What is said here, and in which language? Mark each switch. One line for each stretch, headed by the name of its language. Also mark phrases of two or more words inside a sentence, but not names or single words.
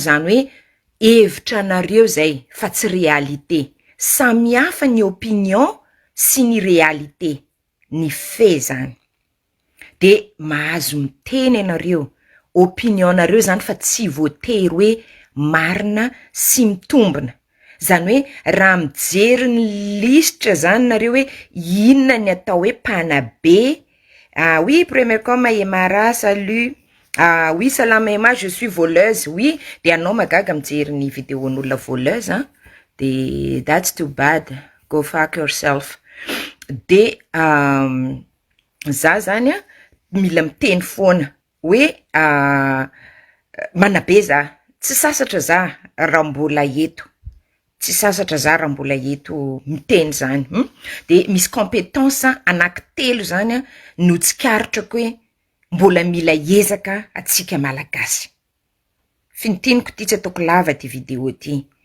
Malagasy: hoe hevitra anareo zay fa tsy réalité samy hafa ny opinion sy ny réalité ny fait zany de mahazo miteny anareo opinion nareo zany fa tsy voatery hoe marina sy mitombina zany hoe raha mijery ny listra zany nareo hoe inona ny atao hoe mpanabe
French: oui premier com
Malagasy: Emara
French: salut oui
Malagasy: salama Emma
French: je suis voleuse oui
Malagasy: de anao magaga mijery ny vidéon'olona voleuse de
English: that's too bad go fuck yourself
Malagasy: de za zany mila miteny foana hoe manabe za tsy sasatra za raha mbola eto tsy sasatra za raha mbola eto miteny zany de misy compétence anankitelo zany no tsikaritra hoe mbola mila ezaka atsika malagasy finitiniko ty tsy ataoko lava ty vidéo ty